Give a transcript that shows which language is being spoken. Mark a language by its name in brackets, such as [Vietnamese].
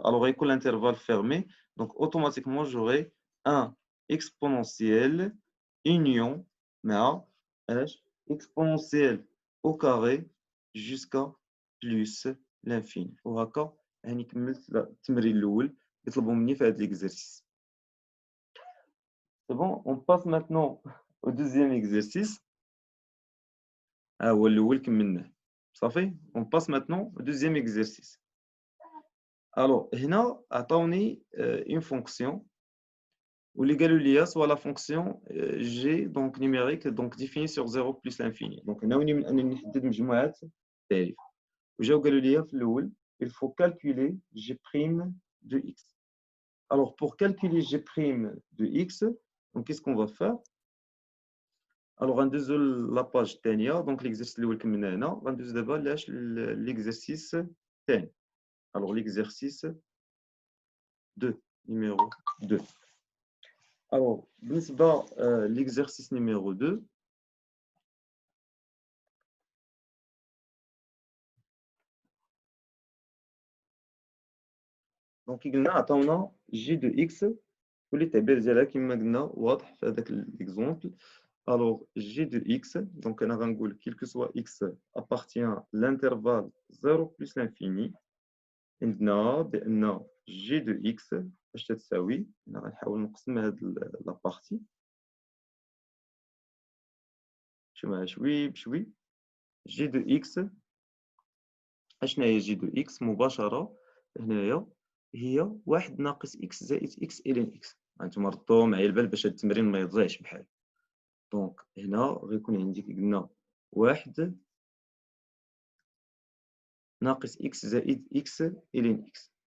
[French] Alors, avec l'intervalle fermé, donc automatiquement, j'aurai un exponentiel union H exponentiel au carré jusqu'à plus l'infini. [Arabic] وهكا يعني كملت التمرين الأول اللي طلبوا مني في هذا l'exercice. [French] C'est bon, on passe maintenant au deuxième exercice. [Arabic] هو الأول كملناه. صافي. [French] On passe maintenant au deuxième exercice. Alors, [Arabic] هنا عطاوني [French] une fonction [Arabic] واللي قالوا لي [French] soit la fonction g donc numérique donc définie sur 0 plus l'infini. [Arabic] Donc ناويين من انني نحدد مجموعه التعريف. وجاو قالوا لي في الاول [French] il faut calculer g' de x. Alors pour calculer g' de x, donc qu'est-ce qu'on va faire? Alors غندوزو la page الثانيه. [Arabic] donc l'exercice الاول كملنا هنا. غندوز دابا لاش l'exercice الثاني. [French] Alors l'exercice 2 numéro 2. Alors, l'exercice numéro 2, donc il a g de x [Arabic] واللي التعبير ديالها كما قلنا واضح في هذاك [French] l'exemple. Alors g de x, donc [Arabic] انا غنقول [French] quel que soit x appartient à l'intervalle 0 plus l'infini. [Arabic] عندنا بان g de x اش تساوي، انا غنحاول نقسم هاد لا بارتي شوي بشوي. g de x اشنا هي g de x مباشره هنايا هي 1 ناقص x زائد x الين x. هانتوما ردوا معايا البال باش هاد التمرين ما يضيعش بحال. دونك هنا غيكون عندي قلنا 1 ناقص x زائد x الين x.